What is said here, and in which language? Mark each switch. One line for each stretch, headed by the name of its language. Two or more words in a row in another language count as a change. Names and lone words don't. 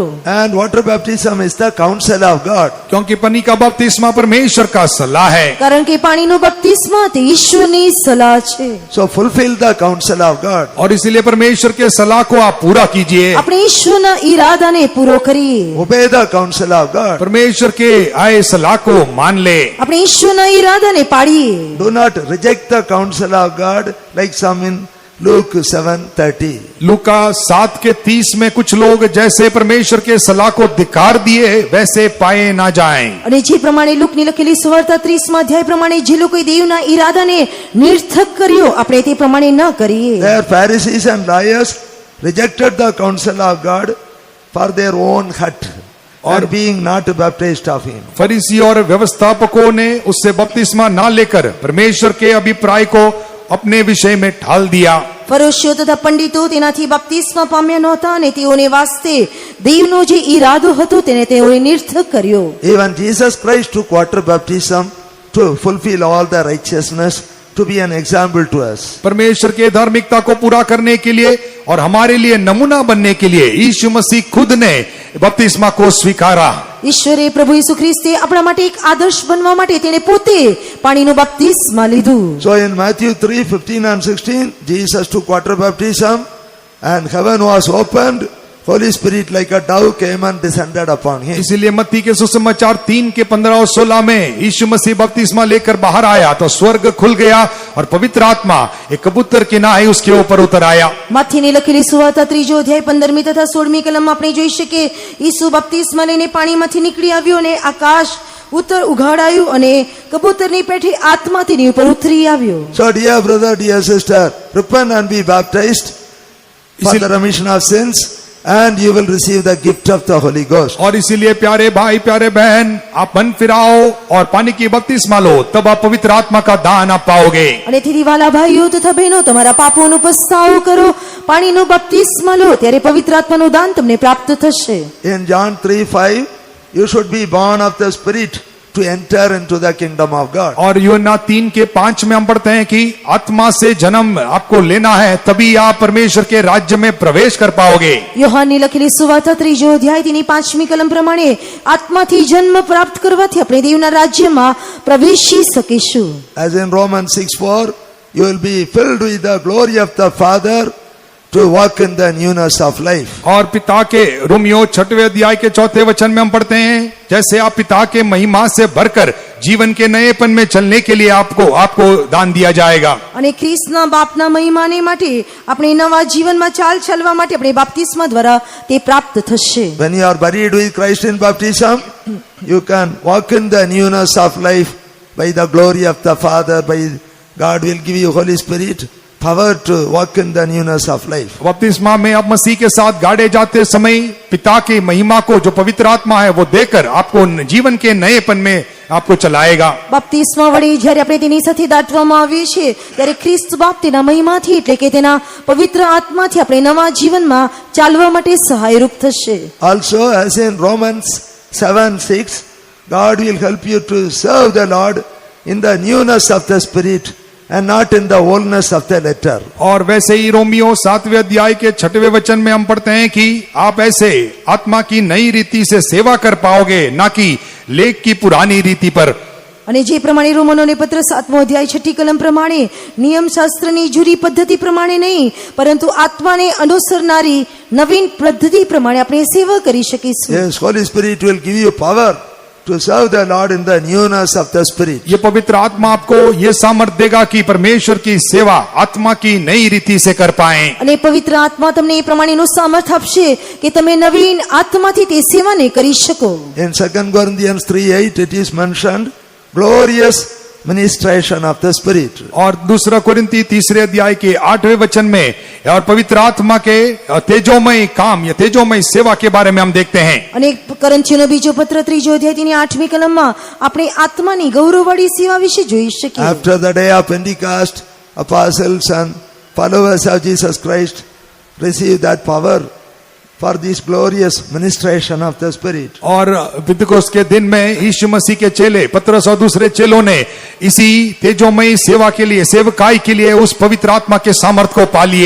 English: And water baptism is the counsel of God.
Hindi: क्योंकि पानी का बपतिस्मा परमेश्वर का सलाह है.
Gujarati: કારણ કે પાણીનું બપ્તિસ્મા તે ઈશ્વરની સલાહ છે.
English: So fulfill the counsel of God.
Hindi: और इसीलिए परमेश्वर के सलाह को आप पूरा कीजिए.
Gujarati: આપણે ઈશ્વરના ઈરાદાને પૂરો કરીએ.
English: Obey the counsel of God.
Hindi: परमेश्वर के आए सलाह को मान ले.
Gujarati: આપણે ઈશ્વરના ઈરાદાને પાડીએ.
English: Do not reject the counsel of God like some in Luke 7:30.
Hindi: लूका 7:30 में कुछ लोग जैसे परमेश्वर के सलाह को धिक्कार दिए वैसे पाए ना जाएं.
Gujarati: અને જે પ્રમાણે લુકની લખેલી સુવાર્તા 30મા અધ્યાય પ્રમાણે જે લોકોએ દેવના ઈરાદાને નિર્થક કર્યો આપણે તે પ્રમાણે ન કરીએ.
English: Their Pharisees and lawyers rejected the counsel of God for their own hurt and being not baptized of him.
Hindi: फरीसी और व्यवस्थापकों ने उससे बपतिस्मा ना लेकर परमेश्वर के अभिप्राय को अपने विषय में ढाल दिया.
Gujarati: ફરોશીઓ તથા પંડિતો તેનાથી બપ્તિસ્મા પામ્યા નહોતા અને તેઓને વાસ્તે દેવનો જે ઈરાદો હતો તેને તેઓએ નિર્થક કર્યો.
English: Even Jesus Christ took water baptism to fulfill all the righteousness, to be an example to us.
Hindi: परमेश्वर के धार्मिकता को पूरा करने के लिए और हमारे लिए नमूना बनने के लिए यीशु मसीह खुद ने बपतिस्मा को स्वीकारा.
Gujarati: ઈશ્વરે પ્રભુ ઈસુ ખ્રિસ્તે આપણા માટે એક આદર્શ બનવા માટે તેણે પોતે પાણીનું બપ્તિસ્મા લીધું.
English: So in Matthew 3:15 and 16, Jesus took water baptism and heaven was opened. Holy Spirit like a dove came and descended upon him.
Hindi: इसीलिए मत्ती के सुसमाचार 3:15 और 16 में यीशु मसीह बपतिस्मा लेकर बाहर आया तो स्वर्ग खुल गया और पवित्र आत्मा एक कबूतर की नाई उसके ऊपर उतर आया.
Gujarati: માથીની લખેલી સુવાર્તા 3જો અધ્યાય 15મી તથા 16મી કલમમાં આપણે જોઈ શકીએ ઈસુ બપ્તિસ્મા લઈને પાણીમાંથી નીકળી આવ્યો અને આકાશ ઉઘાડાયું અને કબૂતરની પેઠે આત્મા તેની ઉપર ઉતરી આવ્યો.
English: So dear brother, dear sister, repent and be baptized for the remission of sins, and you will receive the gift of the Holy Ghost.
Hindi: और इसीलिए प्यारे भाई प्यारे बहन आप मन फिराओ और पानी की बपतिस्मा लो तब आप पवित्र आत्मा का दान आप पाओगे.
Gujarati: અને તેથી વાલા ભાઈઓ તથા બહેનો તમારા પાપોનો પસ્તાવો કરો પાણીનો બપ્તિસ્મા લો ત્યારે પવિત્ર આત્માનું દાન તમને પ્રાપ્ત થશે.
English: In John 3:5, you should be born of the Spirit to enter into the kingdom of God.
Hindi: और यूहन्ना 3:5 में हम पढ़ते हैं कि आत्मा से जन्म आपको लेना है तभी आप परमेश्वर के राज्य में प्रवेश कर पाओगे.
Gujarati: યોહાનની લખેલી સુવાર્તા 3જો અધ્યાય તેની 5મી કલમ પ્રમાણે આત્માથી જન્મ પ્રાપ્ત કરવાથી આપણે દેવના રાજ્યમાં પ્રવેશી શકીશું.
English: As in Romans 6:4, you will be filled with the glory of the Father to walk in the newness of life.
Hindi: और पिता के रोमियो 6वें अध्याय के 4थे वचन में हम पढ़ते हैं जैसे आप पिता के महिमा से भरकर जीवन के नएपन में चलने के लिए आपको दान दिया जाएगा.
Gujarati: અને ખ્રિસ્તના બાપના મહિમાને માટે આપણે નવા જીવનમાં ચાલ ચાલવા માટે આપણે બાપ્તિસ્મા દ્વારા તે પ્રાપ્ત થશે.
English: When you are buried with Christ in baptism, you can walk in the newness of life by the glory of the Father. By God will give you Holy Spirit power to walk in the newness of life.
Hindi: बपतिस्मा में आप मसीह के साथ गाड़े जाते समय पिता की महिमा को जो पवित्र आत्मा है वो देकर आपको जीवन के नएपन में आपको चलाएगा.
Gujarati: બાપ્તિસ્મા વડે જ્યારે આપણે તેની સાથે દાટવામાં આવીએ છીએ ત્યારે ખ્રિસ્ત બાપ તેના મહિમાથી એટલે કે તેના પવિત્ર આત્માથી આપણે નવા જીવનમાં ચાલવા માટે સહાયરૂપ થશે.
English: Also, as in Romans 7:6, God will help you to serve the Lord in the newness of the Spirit and not in the oldness of the letter.
Hindi: और वैसे ही रोमियो 7वें अध्याय के 6वें वचन में हम पढ़ते हैं कि आप ऐसे आत्मा की नई रीति से सेवा कर पाओगे ना कि लेख की पुरानी रीति पर.
Gujarati: અને જે પ્રમાણે રોમનોને પત્ર 7મો અધ્યાય 6ઠી કલમ પ્રમાણે નિયમશાસ્ત્રની જૂરી પદ્ધતિ પ્રમાણે નહીં પરંતુ આત્માને અનુસરનારી નવીન પદ્ધતિ પ્રમાણે આપણે સેવા કરી શકીશું.
English: Yes, Holy Spirit will give you power to serve the Lord in the newness of the Spirit.
Hindi: ये पवित्र आत्मा आपको ये सामर्थ देगा कि परमेश्वर की सेवा आत्मा की नई रीति से कर पाएं.
Gujarati: અને પવિત્ર આત્મા તમને એ પ્રમાણેનું સામર્થ આપશે કે તમે નવીન આત્માથી તે સેવાને કરી શકો.
English: In 2 Corinthians 3:8, it is mentioned glorious ministration of the Spirit.
Hindi: और दूसरा कोरिन्थी 3 अध्याय के 8वें वचन में और पवित्र आत्मा के तेजोमय काम या तेजोमय सेवा के बारे में हम देखते हैं.
Gujarati: અને કરંથીઓનો બીજો પત્ર 3જો અધ્યાય તેની 8મી કલમમાં આપણે આત્માની ગૌરવવાળી સેવા વિશે જોઈ શકીએ.
English: After the day of Pentecost, apostles and followers of Jesus Christ received that power for this glorious ministration of the Spirit.
Hindi: और पिंतुकोस्त के दिन में यीशु मसीह के चेले पतरस और दूसरे चेलों ने इसी तेजोमयी सेवा के लिए, सेवकाई के लिए उस पवित्र आत्मा के सामर्थ को पा लिए।